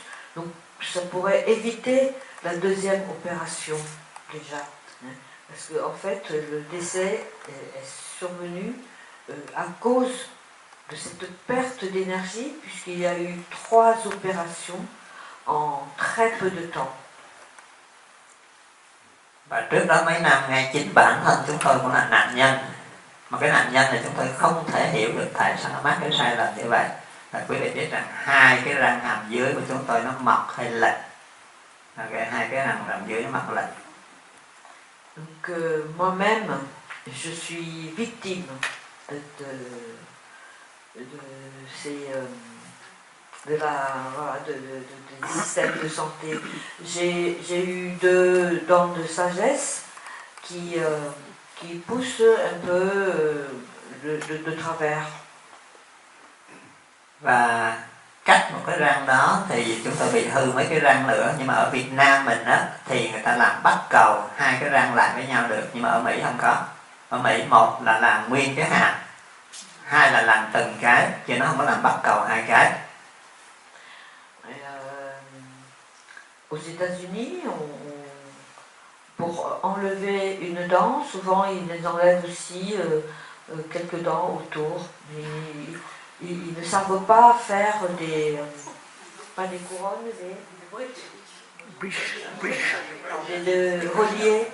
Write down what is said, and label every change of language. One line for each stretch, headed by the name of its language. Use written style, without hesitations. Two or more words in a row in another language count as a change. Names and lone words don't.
French: Donc ça pourrait éviter la deuxième opération déjà. Parce qu'en fait, le décès est survenu à cause de cette perte d'énergie, puisqu'il y a eu 3 opérations en très peu de temps.
Vietnamese: Và trước đó mấy năm ngay chính bản thân chúng tôi cũng là nạn nhân. Mà cái nạn nhân này chúng tôi không thể hiểu được tại sao nó mắc cái sai lầm như vậy. Và quý vị biết rằng hai cái răng hàm dưới của chúng tôi nó mọc hay lệch. Hai cái răng hàm dưới nó mọc lệch.
French: Donc moi-même, je suis victime de ces des systèmes de santé. J'ai eu 2 dents de sagesse qui poussent un peu de travers.
Vietnamese: Và cắt một cái răng đó thì chúng tôi bị hư mấy cái răng nữa. Nhưng mà ở Việt Nam mình á thì người ta làm bắt cầu hai cái răng lại với nhau được. Nhưng mà ở Mỹ không có. Ở Mỹ một là làm nguyên cái hàm, hai là làm từng cái, chứ nó không có làm bắt cầu hai cái.
French: Aux États-Unis, pour enlever une dent, souvent ils les enlèvent aussi quelques dents autour. Mais ils ne savent pas faire pas des couronnes, des relier.